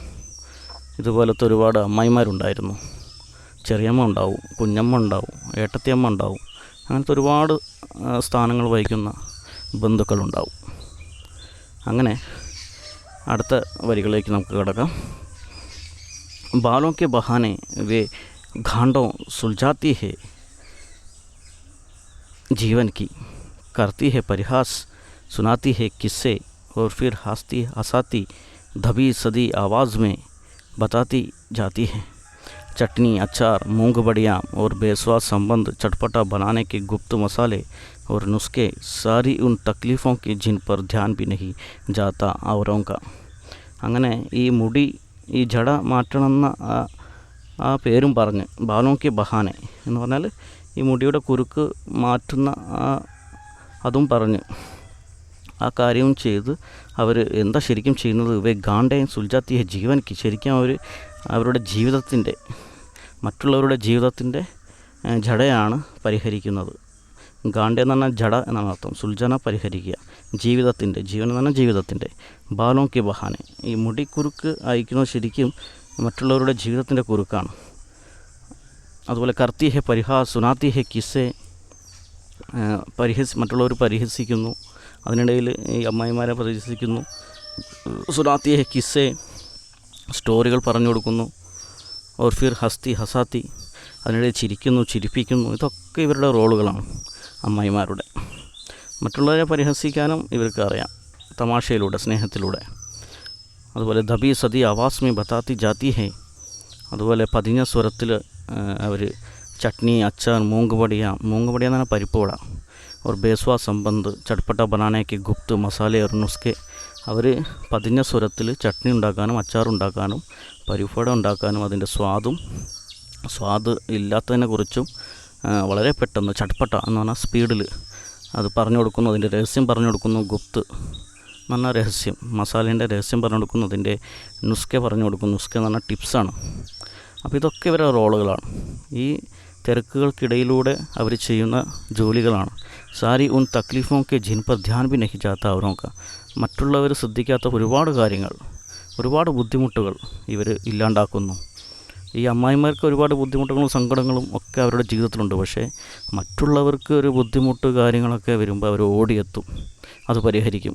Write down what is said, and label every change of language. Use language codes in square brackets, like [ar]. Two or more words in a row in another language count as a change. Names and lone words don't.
[ml] ഇതുപോലത്തെ ഒരുപാട് അമ്മായിമാരുണ്ടായിരുന്നു. ചെറിയമ്മ ഉണ്ടാവും, കുഞ്ഞമ്മ ഉണ്ടാവും, ഏട്ടത്തിയമ്മ ഉണ്ടാവും, അങ്ങനത്തെ ഒരുപാട് സ്ഥാനങ്ങൾ വഹിക്കുന്ന ബന്ധുക്കളുണ്ടാവും. അങ്ങനെ അടുത്ത വരികളിലേക്ക് നമുക്ക് കിടക്കാം. [hi] ബാലോं के बहाने वे घांडों सुलझाती है जीवन की, करती है परिहास, सुनाती है किस्से और फिर हंसाती दबी सदी आवाज़ में बताती जाती है. चटनी, अचार, मूंगफलियाँ और बेस्वाद संबंध, चटपटा बनाने के गुप्त मसाले और नुस्खे, सारी उन तकलीफ़ों की जिन पर ध्यान भी नहीं जाता औरों का. [ml] അങ്ങനെ ഈ മുടി, ഈ ജട മാറ്റണമെന്ന ആ പേരും പറഞ്ഞ് [hi] ബാലോं के बहाने [ml] എന്ന് പറഞ്ഞാൽ ഈ മുടിയുടെ കുരുക്ക് മാറ്റുന്ന അതും പറഞ്ഞ് ആ കാര്യവും ചെയ്ത് അവർ എന്താ ശരിക്കും ചെയ്യുന്നത്, [hi] वे गांठें सुलझाती है जीवन की, [ml] ശരിക്കും അവരുടെ ജീവിതത്തിൻ്റെ, മറ്റുള്ളവരുടെ ജീവിതത്തിൻ്റെ ജടയാണ് പരിഹരിക്കുന്നത്. ഗാണ്ടേ എന്ന് പറഞ്ഞാൽ ജട എന്നാണ് അർത്ഥം, സുൽജന പരിഹരിക്കുക, ജീവിതത്തിൻ്റെ, ജീവൻ എന്ന് പറഞ്ഞാൽ ജീവിതത്തിൻ്റെ. [hi] ബാലോं के बहाने, [ml] ഈ മുടി കുരുക്ക് അയക്കുന്നത് ശരിക്കും മറ്റുള്ളവരുടെ ജീവിതത്തിൻ്റെ കുരുക്കാണ്. അതുപോലെ [hi] करती है परिहास, सुनाती है किस्से, [ml] മറ്റുള്ളവർ പരിഹസിക്കുന്നു, അതിനിടയിൽ ഈ അമ്മായിമാരെ പരിഹസിക്കുന്നു. [hi] सुनाती है किस्से, [ml] സ്റ്റോറികൾ പറഞ്ഞു കൊടുക്കുന്നു. [hi] और फिर हसाती, [ml] അതിനിടയിൽ ചിരിക്കുന്നു, ചിരിപ്പിക്കുന്നു. ഇതൊക്കെ ഇവരുടെ റോളുകളാണ് അമ്മായിമാരുടെ. മറ്റുള്ളവരെ പരിഹസിക്കാനും ഇവർക്ക് അറിയാം, തമാശയിലൂടെ, സ്നേഹത്തിലൂടെ. അതുപോലെ [hi] दबी सदी आवाज़ में बताती जाती है, [ml] അതുപോലെ പതിഞ്ഞ സ്വരത്തിൽ അവർ ചട്നി, അച്ചാർ, മൂങ്കുപടിയ എന്ന് പറഞ്ഞാൽ പരിപ്പുവട, [hi] और बेस्वा संबंध, चटपटा बनाने के गुप्त मसाले और नुस्खे, [ml] അവർ പതിഞ്ഞ സ്വരത്തിൽ ചട്നി ഉണ്ടാക്കാനും അച്ചാറുണ്ടാക്കാനും പരിപ്പുവട ഉണ്ടാക്കാനും അതിൻ്റെ സ്വാദ് ഇല്ലാത്തതിനെക്കുറിച്ചും വളരെ പെട്ടെന്ന് ചട്പട്ട എന്ന് പറഞ്ഞാൽ സ്പീഡിൽ അത് പറഞ്ഞു കൊടുക്കുന്നു. അതിൻ്റെ രഹസ്യം പറഞ്ഞു കൊടുക്കുന്നു. ഗുപ്ത് എന്ന് പറഞ്ഞാൽ രഹസ്യം, മസാലേൻ്റെ രഹസ്യം പറഞ്ഞു കൊടുക്കുന്നു. അതിൻ്റെ നുസ്കെ പറഞ്ഞു കൊടുക്കുന്നു. നുസ്കെ എന്ന് പറഞ്ഞാൽ ടിപ്സാണ്. അപ്പോൾ ഇതൊക്കെ ഇവരുടെ റോളുകളാണ്. ഈ തിരക്കുകൾക്കിടയിലൂടെ അവർ ചെയ്യുന്ന ജോലികളാണ്. [hi] सारी उन तकलीफ़ों के जिन पर ध्यान भी नहीं जाता അവരോं का [ml] മറ്റുള്ളവർ ശ്രദ്ധിക്കാത്ത ഒരുപാട് കാര്യങ്ങൾ, ഒരുപാട് ബുദ്ധിമുട്ടുകൾ ഇവർ ഇല്ലാണ്ടാക്കുന്നു. ഈ അമ്മായിമാർക്ക് ഒരുപാട് ബുദ്ധിമുട്ടുകളും സങ്കടങ്ങളും ഒക്കെ അവരുടെ ജീവിതത്തിലുണ്ട്. പക്ഷേ മറ്റുള്ളവർക്ക് ഒരു ബുദ്ധിമുട്ട് കാര്യങ്ങളൊക്കെ വരുമ്പോൾ അവർ ഓടിയെത്തും, അത് പരിഹരിക്കും.